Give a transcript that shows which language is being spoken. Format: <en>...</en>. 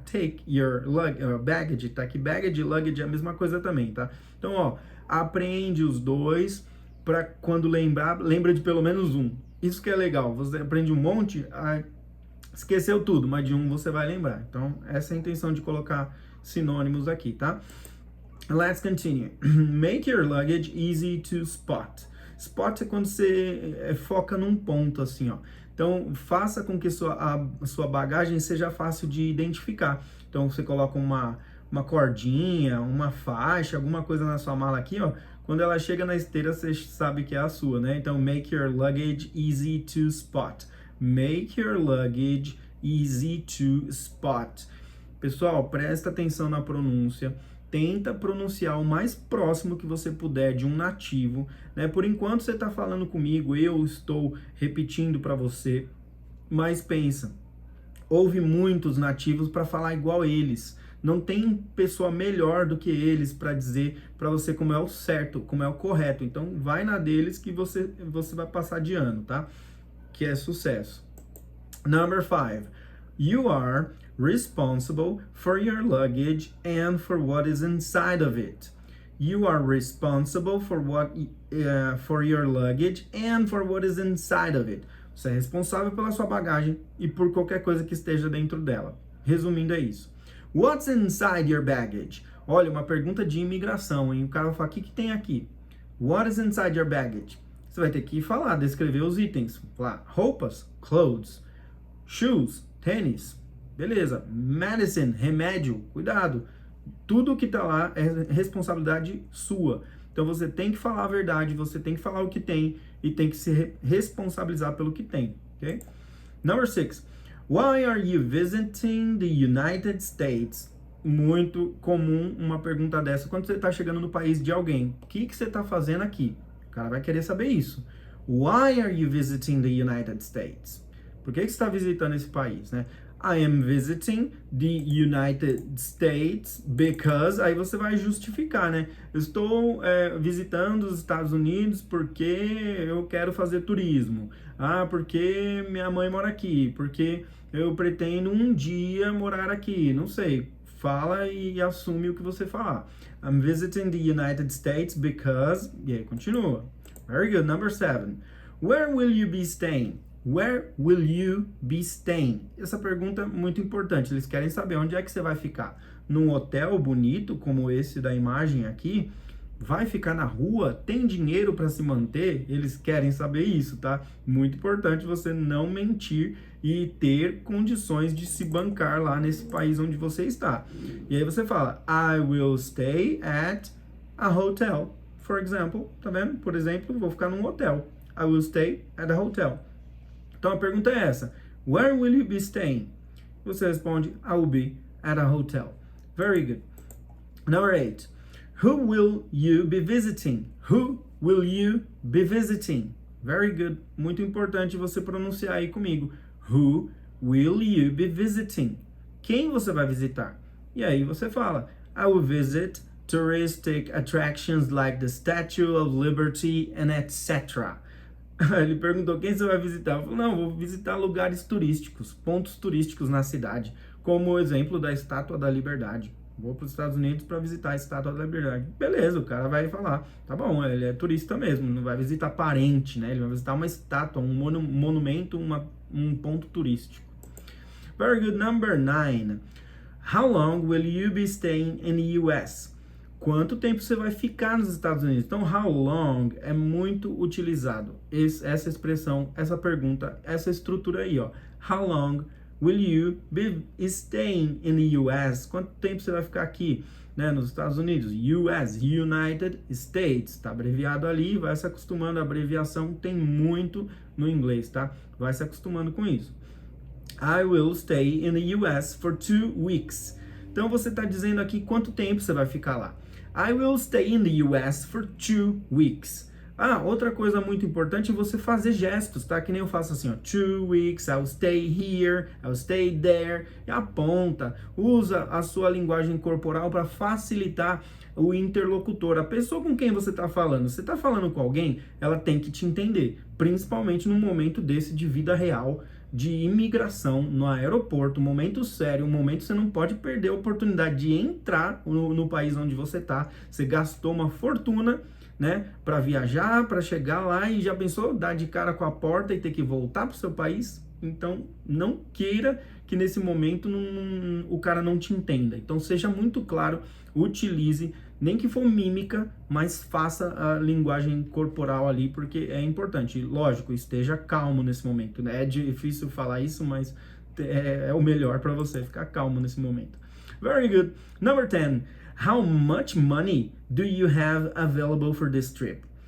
<en>Take your baggage,</en> <pt>tá aqui. Baggage e luggage é a mesma coisa também, tá? Então, ó, aprende os dois para quando lembra de pelo menos um. Isso que é legal. Você aprende um monte, esqueceu tudo, mas de um você vai lembrar. Então, essa é a intenção de colocar sinônimos aqui, tá?</pt> <en>Let's continue. Make your luggage easy to spot.</en> <pt>Spot é quando você foca num ponto, assim, ó. Então, faça com que a sua bagagem seja fácil de identificar. Então, você coloca uma cordinha, uma faixa, alguma coisa na sua mala aqui, ó. Quando ela chega na esteira, você sabe que é a sua, né?</pt> <en>Então, make your luggage easy to spot. Make your luggage easy to spot.</en> <pt>Pessoal, presta atenção na pronúncia. Tenta pronunciar o mais próximo que você puder de um nativo, né? Por enquanto você está falando comigo, eu estou repetindo para você, mas pensa, houve muitos nativos para falar igual eles. Não tem pessoa melhor do que eles para dizer para você como é o certo, como é o correto. Então vai na deles que você vai passar de ano, tá? Que é sucesso.</pt> <en>Number 5. You are responsible for your luggage and for what is inside of it. You are responsible for for your luggage and for what is inside of it.</en> <pt>Você é responsável pela sua bagagem e por qualquer coisa que esteja dentro dela. Resumindo, é isso.</pt> <en>What's inside your baggage?</en> <pt>Olha, uma pergunta de imigração, hein? O cara vai falar, o que tem aqui?</pt> <en>What is inside your baggage?</en> <pt>Você vai ter que falar, descrever os itens. Falar, roupas, clothes, shoes, tênis, beleza. Medicine, remédio, cuidado. Tudo que tá lá é responsabilidade sua. Então você tem que falar a verdade, você tem que falar o que tem e tem que se responsabilizar pelo que tem, ok?</pt> <en>Number 6. Why are you visiting the United States?</en> <pt>Muito comum uma pergunta dessa quando você está chegando no país de alguém. O que você está fazendo aqui? O cara vai querer saber isso.</pt> <en>Why are you visiting the United States?</en> <pt>Por que você está visitando esse país, né?</pt> <en>I am visiting the United States because...</en> <pt>Aí você vai justificar, né? Eu estou visitando os Estados Unidos porque eu quero fazer turismo. Ah, porque minha mãe mora aqui. Porque eu pretendo um dia morar aqui. Não sei. Fala e assume o que você falar.</pt> <en>I'm visiting the United States because...</en> <pt>E aí, continua.</pt> <en>Very good. Number 7. Where will you be staying? Where will you be staying?</en> <pt>Essa pergunta é muito importante. Eles querem saber onde é que você vai ficar. Num hotel bonito, como esse da imagem aqui? Vai ficar na rua? Tem dinheiro para se manter? Eles querem saber isso, tá? Muito importante você não mentir e ter condições de se bancar lá nesse país onde você está. E aí você fala,</pt> <en>I will stay at a hotel. For example,</en> <pt>tá vendo? Por exemplo, vou ficar num hotel.</pt> <en>I will stay at a hotel.</en> <pt>Então a pergunta é essa.</pt> <en>Where will you be staying?</en> <pt>Você responde,</pt> <en>I will be at a hotel. Very good. Number 8. Who will you be visiting? Who will you be visiting? Very good.</en> <pt>Muito importante você pronunciar aí comigo.</pt> <en>Who will you be visiting?</en> <pt>Quem você vai visitar? E aí você fala,</pt> <en>I will visit touristic attractions like the Statue of Liberty and etc.</en> <pt>Ele perguntou quem você vai visitar. Eu falei, não, vou visitar lugares turísticos, pontos turísticos na cidade, como o exemplo da Estátua da Liberdade. Vou para os Estados Unidos para visitar a Estátua da Liberdade. Beleza, o cara vai falar, tá bom, ele é turista mesmo, não vai visitar parente, né? Ele vai visitar uma estátua, um monumento, um ponto turístico.</pt> <en>Very good. Number 9. How long will you be staying in the US?</en> <pt>Quanto tempo você vai ficar nos Estados Unidos? Então, how long é muito utilizado. Essa expressão, essa pergunta, essa estrutura aí, ó.</pt> <en>How long will you be staying in the US?</en> <pt>Quanto tempo você vai ficar aqui, né, nos Estados Unidos? US, United States, tá abreviado ali, vai se acostumando, a abreviação tem muito no inglês, tá? Vai se acostumando com isso.</pt> <en>I will stay in the US for 2 weeks.</en> <pt>Então você está dizendo aqui quanto tempo você vai ficar lá.</pt> <en>I will stay in the US for 2 weeks.</en> <pt>Ah, outra coisa muito importante é você fazer gestos, tá? Que nem eu faço assim, ó.</pt> <en>2 weeks, I'll stay here, I'll stay there.</en> <pt>E aponta, usa a sua linguagem corporal para facilitar o interlocutor, a pessoa com quem você está falando. Você está falando com alguém, ela tem que te entender, principalmente num momento desse de vida real, de imigração no aeroporto, momento sério, um momento que você não pode perder a oportunidade de entrar no país onde você está. Você gastou uma fortuna, né, para viajar, para chegar lá e já pensou dar de cara com a porta e ter que voltar para o seu país? Então, não queira que nesse momento o cara não te entenda. Então, seja muito claro, utilize, nem que for mímica, mas faça a linguagem corporal ali, porque é importante. Lógico, esteja calmo nesse momento, né? É difícil falar isso, mas é o melhor para você ficar calmo nesse momento.</pt> <en>Very good. Number 10. How much money do you have available for this trip?</en>